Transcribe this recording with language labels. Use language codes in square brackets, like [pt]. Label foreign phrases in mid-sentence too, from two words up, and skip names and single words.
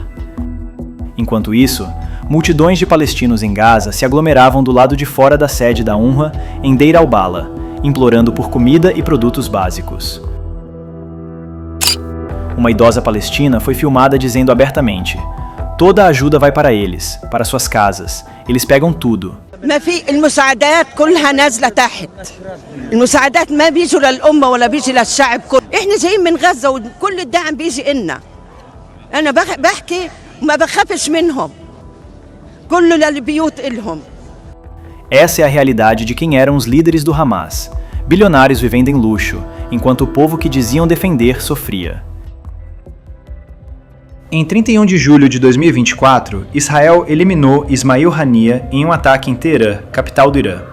[pt] Enquanto isso, multidões de palestinos em Gaza se aglomeravam do lado de fora da sede da UNRWA em Deir al-Balah, implorando por comida e produtos básicos. Uma idosa palestina foi filmada dizendo abertamente: "Toda a ajuda vai para eles, para suas casas. Eles pegam tudo." [ar] ما في المساعدات كلها نازله تحت. المساعدات ما بيجوا للامه ولا بيجي للشعب كله. احنا جايين من غزه وكل الدعم بيجي لنا. انا بحكي وما بخافش منهم. كله للبيوت إلهم. [pt] Essa é a realidade de quem eram os líderes do Hamas, bilionários vivendo em luxo, enquanto o povo que diziam defender sofria. Em 31 de julho de 2024, Israel eliminou Ismail Haniyeh em um ataque em Teherã, capital do Irã.